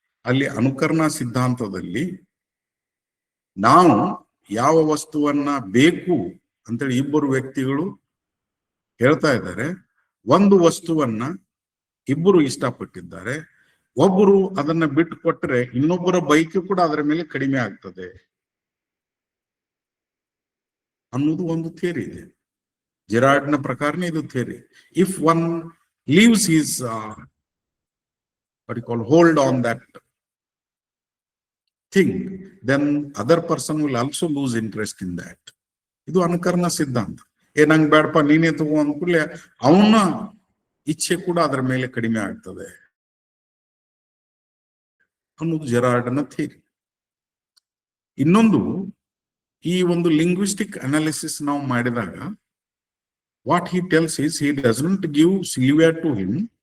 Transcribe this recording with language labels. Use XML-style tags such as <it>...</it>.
<kn>ಅಲ್ಲಿ ಅನುಕರಣಾ ಸಿದ್ಧಾಂತದಲ್ಲಿ ನಾವು ಯಾವ ವಸ್ತುವನ್ನ ಬೇಕು ಅಂತೇಳಿ ಇಬ್ಬರು ವ್ಯಕ್ತಿಗಳು ಹೇಳ್ತಾ ಇದ್ದಾರೆ. ಒಂದು ವಸ್ತುವನ್ನ ಇಬ್ಬರು ಇಷ್ಟಪಟ್ಟಿದ್ದಾರೆ, ಒಬ್ಬರು ಅದನ್ನ ಬಿಟ್ಟು ಕೊಟ್ಟರೆ ಇನ್ನೊಬ್ಬರ ಬೈಕ್ ಕೂಡ ಅದರ ಮೇಲೆ ಕಡಿಮೆ ಆಗ್ತದೆ ಅನ್ನೋದು ಒಂದು ಥಿಯರಿ ಇದೆ. ಜಿರಾರ್ಡ್ನ ಪ್ರಕಾರನೇ ಇದು theory.</kn> <en>If one leaves his what you call hold on that thing, then other person will also lose interest in that.</en> <kn>ಇದು ಅನುಕರಣ ಸಿದ್ಧಾಂತ. ನಂಗೆ ಬೇಡಪ್ಪ ನೀನೇ ತಗೋ ಅಂದ್ಕೂಡ್ಲೆ ಅವನ ಇಚ್ಛೆ ಕೂಡ ಅದರ ಮೇಲೆ ಕಡಿಮೆ ಆಗ್ತದೆ ಅನ್ನೋದು ಜೆರಾರ್ಡ್ನ ಥಿಯರಿ. ಇನ್ನೊಂದು, ಈ ಒಂದು ಲಿಂಗ್ವಿಸ್ಟಿಕ್ ಅನಾಲಿಸಿಸ್ ನಾವು ಮಾಡಿದಾಗ</kn> <en>What he tells is he doesn't give Silvia to him.</en>